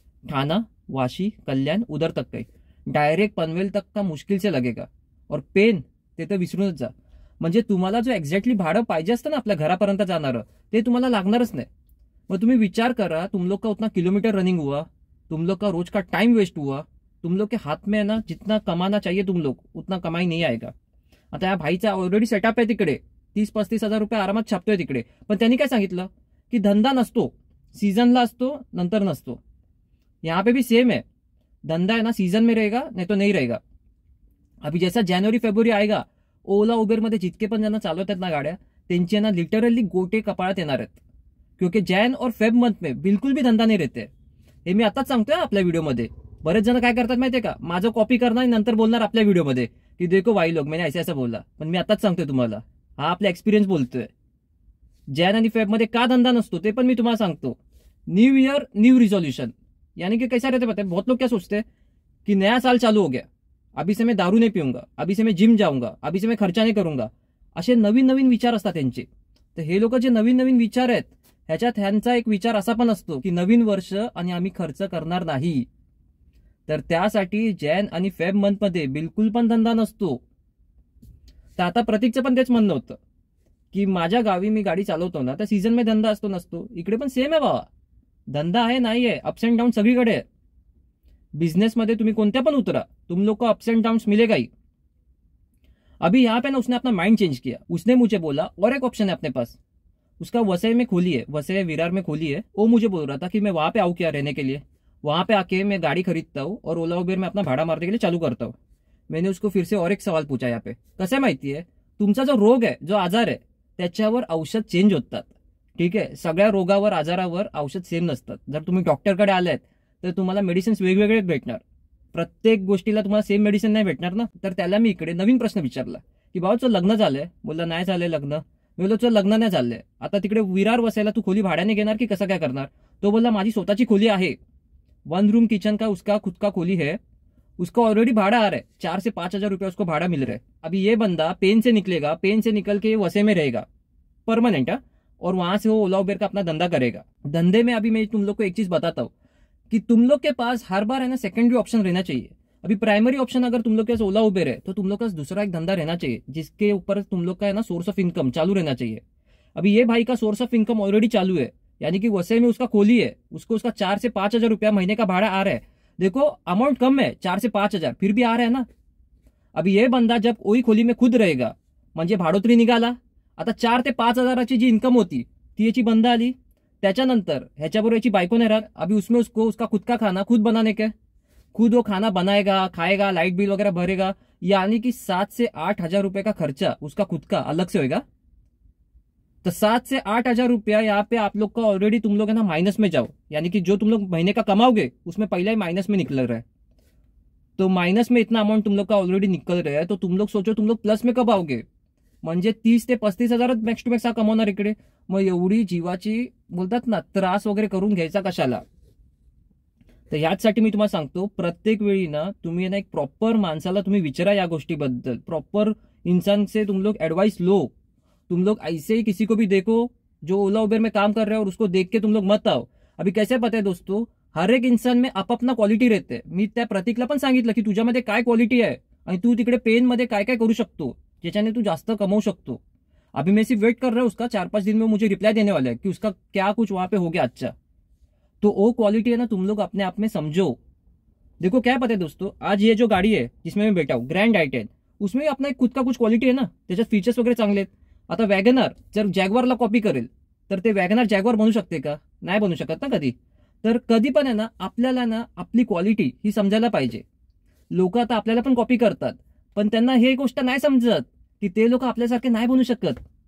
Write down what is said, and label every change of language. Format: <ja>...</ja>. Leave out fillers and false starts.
<hi>ठाणा, वाशी, कल्याण, उधर तक का डायरेक्ट पनवेल तक का मुश्किल से लगेगा.</hi> <mr>और पेन ते तर विसरूनच जा. म्हणजे तुम्हाला जो एक्झॅक्टली भाडं पाहिजे असतं ना आपल्या घरापर्यंत जाणारं ते तुम्हाला लागणारच नाही.</mr> <hi>मग तुम्ही विचार करा, तुम लोग का उतना किलोमीटर रनिंग हुआ, तुम लोग का रोज का टाइम वेस्ट हुआ, तुम लोग के हाथ में है ना जितना कमाना चाहिए तुम लोग उतना कमाई नहीं आएगा.</hi> <mr>आता या भाईचा ऑलरेडी सेटअप आहे तिकडे, 30-35 हजार रुपये आरामात छापतोय तिकडे. पण त्यांनी काय सांगितलं की धंदा नसतो, सीजनला असतो, नंतर नसतो.</mr> <hi>यहाँ पे भी सेम है, धंधा है ना सीजन में रहेगा नहीं तो नहीं रहेगा. अभी जैसा जनवरी फेब्रुवारी आएगा,</hi> <mr>ओला उबेरमध्ये जितके पण जण चालवतात ना गाड्या त्यांची ना लिटरली गोटे कपाळात येणार आहेत.</mr> <hi>क्योंकि जैन और फेब मंथ में बिल्कुल भी धंदा नाही रहते.</hi> <mr>हे मी आताच सांगतोय आपल्या व्हिडिओमध्ये. बरेच जण काय करतात माहितीये का, माझं कॉपी करणार आणि नंतर बोलणार आपल्या व्हिडिओमध्ये की</mr> <hi>देखो भाई लोग मैंने ऐसा बोलला.</hi> <mr>पण मी आताच सांगतोय तुम्हाला, हा आपला एक्सपिरियन्स बोलतोय. जैन आणि फेब मध्ये का धंदा नसतो ते पण मी तुम्हाला सांगतो.</mr> <hi>न्यू ईयर न्यू रिजोल्यूशन, यानी कि कैसा रहता है पता है, बहुत लोग क्या सोचते हैं कि नया साल चालू हो गया, अभी से मैं दारू नहीं पिऊंगा, अभी से मैं जिम जाऊंगा, अभी से मैं खर्चा नाही करूंगा,</hi> <mr>असे नवीन नवीन विचार असतात त्यांचे. तर हे लोक जे नवीन नवीन विचार आहेत ह्याच्यात ह्यांचा एक विचार असा पण असतो की नवीन वर्ष आणि आम्ही खर्च करणार नाही. तर त्यासाठी जॅन आणि फेब मंथमध्ये बिलकुल पण धंदा नसतो. तर आता प्रतीकचं पण तेच म्हणणं होतं की माझ्या गावी मी गाडी चालवतो ना, त्या सीझन मध्ये धंदा असतो नसतो. इकडे पण सेम आहे बाबा, धंदा आहे नाही आहे, अप्स अँड डाऊन सगळीकडे आहे. बिजनेसमध्ये तुम्ही कोणत्या पण उतरा,</mr> <hi>तुम लोग को अप्स एंड डाउन्स मिलेगा ही. अभी यहाँ पे ना उसने अपना माइंड चेंज किया. उसने मुझे बोला और एक ऑप्शन है अपने पास, उसका वसई में खोली है, वसई विरार में खोली है. वो मुझे बोल रहा था कि मैं वहां पे आऊँ क्या रहने के लिए, वहां पे आके मैं गाड़ी खरीदता हूँ और ओला उबेर में अपना भाड़ा मारने के लिए चालू करता हूँ. मैंने उसको फिर से और एक सवाल पूछा यहाँ पे,</hi> <mr>कसं आहे माहिती आहे, तुमचा जो रोग आहे, जो आजार आहे, त्याच्यावर औषध चेंज होतात. ठीक आहे, सगळ्या रोगावर आजारावर औषध सेम नसतात. जर तुम्ही डॉक्टरकडे आलात तर तुम्हाला मेडिसिन्स वेगवेगळे भेटणार. प्रत्येक गोष्टीला तुम्हाला सेम मेडिसिन नाही भेटणार ना. तर त्याला मी इकडे नवीन प्रश्न विचारला की बाबा तुझं लग्न झालंय. बोलला नाही झालंय लग्न. मी बोललो तुझं लग्न नाही झालंय, आता तिकडे विरार वसायला तू खोली भाड्याने घेणार की कसं काय करणार. तो बोलला माझी स्वतःची खोली आहे,</mr> <hi>1 रूम किचन का उसका खुद का खोली है, उसका ऑलरेडी भाड़ा आ रहा है, 4 से 5 हजार रुपया उसको भाड़ा मिल रहा है. अभी ये बंदा पेन से निकलेगा, पेन से निकल के वसे में रहेगा परमानेंट, और वहां से वो ओला उबेर का अपना धंधा करेगा. धंधे में अभी मैं तुम लोग को एक चीज बताता हूँ कि तुम लोग के पास हर बार है ना सेकेंडरी ऑप्शन रहना चाहिए. अभी प्राइमरी ऑप्शन अगर तुम लोग के पास ओला उबेर है तो तुम लोग का दूसरा एक धंधा रहना चाहिए जिसके ऊपर तुम लोग का है ना सोर्स ऑफ इनकम चालू रहना चाहिए. अभी ये भाई का सोर्स ऑफ इनकम ऑलरेडी चालू है, यानी कि वसई में उसका खोली है, उसको उसका 4 से 5 हजार रुपया महीने का भाड़ा आ रहा है. देखो अमाउंट कम है, 4 से 5 हजार, फिर भी आ रहा है ना. अभी ये बंदा जब वही खोली में खुद रहेगा</hi> <mr>म्हणजे भाडोत्री निघाला, आता 4 ते 5 हजाराची जी इन्कम होती ती याची बंद आली. त्याच्यानंतर ह्याच्याबरोबर याची बायको नाही राहत.</mr> <hi>अभी उसमें उसको उसका खुद का खाना खुद बनाने का, खुद वो खाना बनाएगा, खाएगा, लाइट बिल वगैरह भरेगा, यानी कि 7 से 8 हजार रुपए का खर्चा उसका खुद का अलग से होगा. तो 7 से 8 हजार रुपया यहाँ पे आप लोग का ऑलरेडी तुम लोग है ना माइनस में जाओ, यानी कि जो तुम लोग महीने का कमाओगे उसमें पहले ही माइनस में निकल रहा है. तो माइनस में इतना अमाउंट तुम लोग का ऑलरेडी निकल रहा है, तो तुम लोग सोचो तुम लोग प्लस में कब आओगे.</hi> <mr>म्हणजे 30 ते 35 हजार मॅक्स टू मॅक्स हा कमवणार इकडे. मग एवढी जीवाची बोलतात ना त्रास वगैरे करून घ्यायचा कशाला. तर ह्याचसाठी मी तुम्हाला सांगतो, प्रत्येक वेळी ना तुम्ही ना एक प्रॉपर माणसाला तुम्ही विचारा या गोष्टीबद्दल.</mr> <hi>प्रॉपर इंसान से तुम लोग एडवाइस लो. तुम लोग ऐसे ही किसी को भी देखो जो ओला उबेर में काम कर रहे हो और उसको देख के तुम लोग मत आओ. अभी कैसे पता है दोस्तों, हर एक इंसान में आपापला क्वालिटी रहते.</hi> <mr>मी त्या प्रतीकला पण सांगितलं की तुझ्यामध्ये काय क्वालिटी आहे आणि तू तिकडे पेन मध्ये काय काय करू शकतो ज्याच्याने तू जास्त कमाऊ शकतो.</mr> <hi>अभी मैं सिर्फ वेट कर रहा हूँ उसका, 4-5 दिन में मुझे रिप्लाई देने वाला है कि उसका क्या कुछ वहां पे हो गया अच्छा. तो वो क्वालिटी है ना तुम लोग अपने आप में समझो. देखो क्या पता है दोस्तों, आज ये जो गाड़ी है जिसमें मैं बैठा हूँ ग्रैंड i10, उसमें अपना एक खुद का कुछ क्वालिटी है ना,</hi> <mr>त्याच्यात फीचर्स वगैरे चांगले आहेत. आता वॅगनर जर जॅगवारला कॉपी करेल तर ते वॅगनर जॅगवार बनू शकते का, नाही बनू शकत ना कधी. तर कधी पण आहे ना आपल्याला ना आपली क्वालिटी ही समजायला पाहिजे. लोक आता आपल्याला पण कॉपी करतात, पण त्यांना हे गोष्ट नाही समजत की ते लोक आपल्यासारखे नाही बनू शकत.</mr>